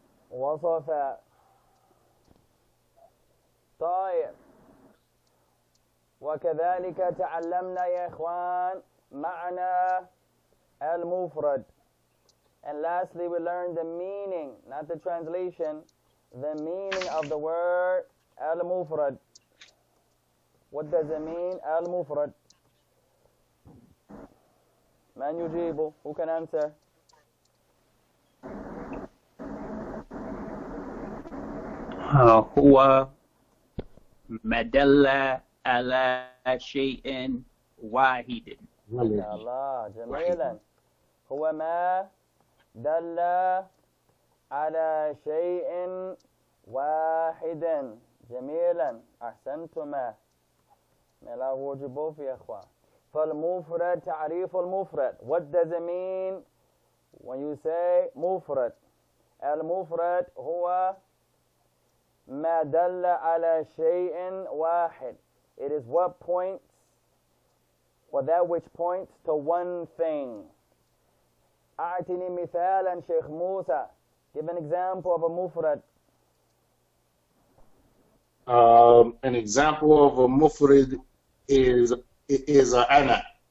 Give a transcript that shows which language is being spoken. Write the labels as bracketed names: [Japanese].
[Arabic] وصف طيب وكذلك تعلمنا يا إخوان معنى المفرد. [English] And lastly we learned the meaning, not the translation, the meaning of the word al-mufrad. What does it mean, al-mufrad? [Arabic] Man yujibu, [English] who can answer? [Arabic] هو ما دل على شيء واحد. ما شاء الله جميلا. هو ما دل على شيء واحد. جميلا أحسنتما. لا وجبوا في أخوة. فالمفرد تعريف المفرد. [English] What does it mean when you say مفرد? [Arabic] المفرد هو ما دل على شيء واحد. [English] It is what points, or that which points to one thing. [Arabic] أعطني مثالا شيخ موسى. [English] Give an example of a مفرد. An example of a mufrid is أنا.